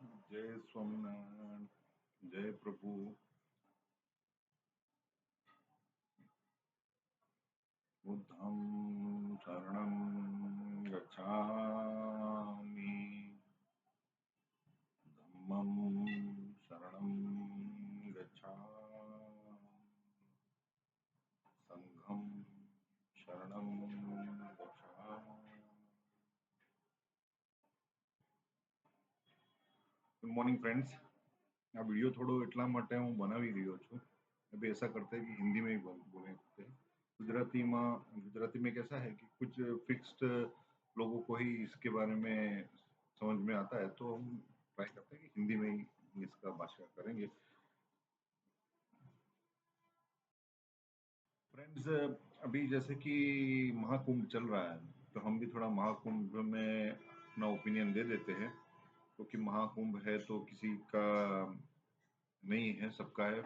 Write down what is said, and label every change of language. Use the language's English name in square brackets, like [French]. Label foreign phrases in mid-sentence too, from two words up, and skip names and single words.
[Hindi] जय स्वामीनारायण। जय प्रभु। [Pali] बुद्धं शरणं गच्छामि। धम्मं शरणं गच्छामि। संघं शरणं गच्छामि। [English] Good morning friends. [Gujarati] આ વિડીયો થોડો એટલા માટે હું બનાવી રહ્યો છું, [Hindi] अभी ऐसा करते हैं कि हिंदी में ही बोलते हैं। गुजराती में कैसा है कि कुछ फिक्स्ड लोगों को ही इसके बारे में समझ में आता है, तो हम ट्राई करते हैं कि हिंदी में ही इसका भाषा करेंगे। फ्रेंड्स, अभी जैसे कि महाकुंभ चल रहा है, तो हम भी थोड़ा महाकुंभ में अपना ओपिनियन दे देते हैं, क्योंकि महाकुंभ है तो किसी का नहीं है, सबका है।